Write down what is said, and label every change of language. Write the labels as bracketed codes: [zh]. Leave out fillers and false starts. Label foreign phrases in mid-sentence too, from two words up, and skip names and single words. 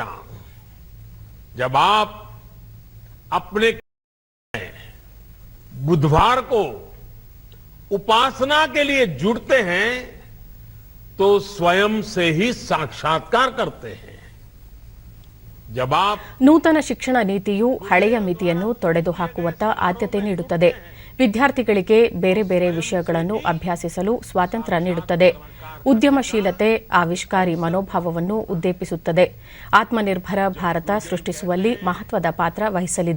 [hi] जब आप अपने बुधवार को उपासना के लिए जुड़ते हैं तो स्वयं से ही साक्षात्कार करते हैं. जब आप [kn] ನೂತನ ಶಿಕ್ಷಣ ನೀತಿಯು ಹಳೆಯ ಮಿತಿಯನ್ನು ತೊಡೆದು ಹಾಕುವತ್ತ ಆದ್ಯತೆ ನೀಡುತ್ತದೆ. ವಿದ್ಯಾರ್ಥಿಗಳಿಗೆ ಬೇರೆ ಬೇರೆ ವಿಷಯಗಳನ್ನು ಅಭ್ಯಾಸಿಸಲು ಸ್ವಾತಂತ್ರ್ಯ ನೀಡುತ್ತದೆ. ಉದ್ಯಮಶೀಲತೆ, ಆವಿಷ್ಕಾರಿ ಮನೋಭಾವವನ್ನು ಉದ್ದೇಪಿಸುತ್ತದೆ. ಆತ್ಮನಿರ್ಭರ ಭಾರತ ಸೃಷ್ಟಿಸುವಲ್ಲಿ ಮಹತ್ವದ ಪಾತ್ರ ವಹಿಸಲಿದೆ.